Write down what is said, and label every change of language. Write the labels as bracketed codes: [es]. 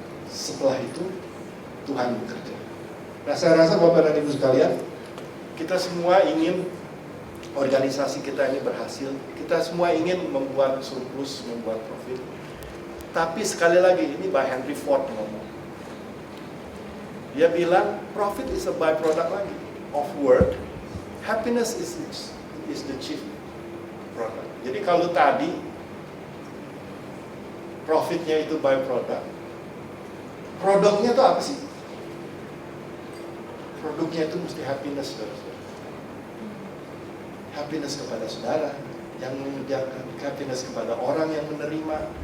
[id] Setelah itu Tuhan bekerja. Nah, saya rasa Bapak dan Ibu sekalian, kita semua ingin organisasi kita ini berhasil. Kita semua ingin membuat surplus, membuat profit. Tapi sekali lagi, ini by Henry Ford ngomong. Dia bilang, [en] profit is a byproduct lagi of work. Happiness is the chief product. [id] Jadi kalau tadi profitnya itu byproduct, produknya itu apa sih? Produknya itu mesti happiness, saudara-saudara. Happiness kepada saudara yang mengerjakan, happiness kepada orang yang menerima.